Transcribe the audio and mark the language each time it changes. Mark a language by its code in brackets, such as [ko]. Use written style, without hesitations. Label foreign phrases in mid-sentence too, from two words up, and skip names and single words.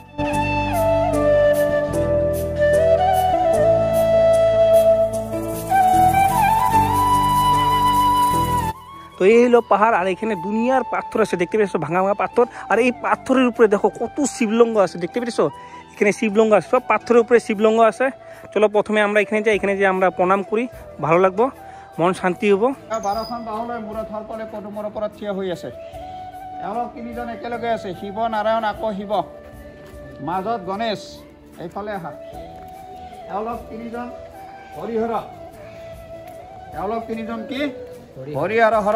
[bn] তো এই হলো পাহাড়, আর এখানে দুনিয়ার পাথর আছে দেখতে পেয়েছো, ভাঙা ভাঙা পাথর। আর এই পাথরের উপরে দেখো কত শিবলিঙ্গ আছে দেখতে পেয়েছো। এখানে শিবলিঙ্গ আছে, সব পাথরের উপরে শিবলিঙ্গ আছে। চলো প্রথমে আমরা এখানে যাই, এখানে যে আমরা প্রণাম করি, ভালো লাগবো, মন শান্তি হবো। [as] 12খন বাহুলৈ মূৰত সৰ্পলে পদুমৰ ওপৰত থিয় হৈ আছে। এওঁলোক তিনিজন একেলগে আছে, শিৱ নাৰায়ণ আকৌ শিৱ, মাজত গণেশ। এইফালে আহা, এওঁলোক তিনিজন হৰিহৰ। এওঁলোক তিনিজন কি? হৰি আৰু হৰ।